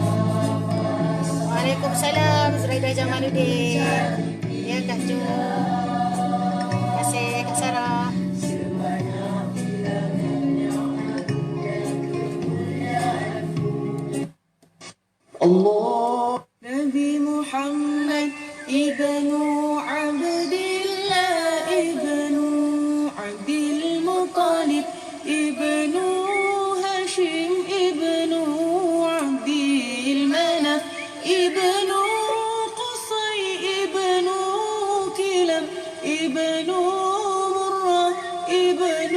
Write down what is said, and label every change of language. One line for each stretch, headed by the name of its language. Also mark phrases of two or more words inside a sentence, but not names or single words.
Malay: Waalaikumsalam. Zuraida Jamaluddin. Ya Kak Jo. Terima kasih Kak Sarah. Allah. Nabi Muhammad ibnu Abdillah ibnu Abdul Muttalib ibnu Hashim ibnu Abdil Manaf ibnu Qusay ibnu Kilab ibnu Murrah ibnu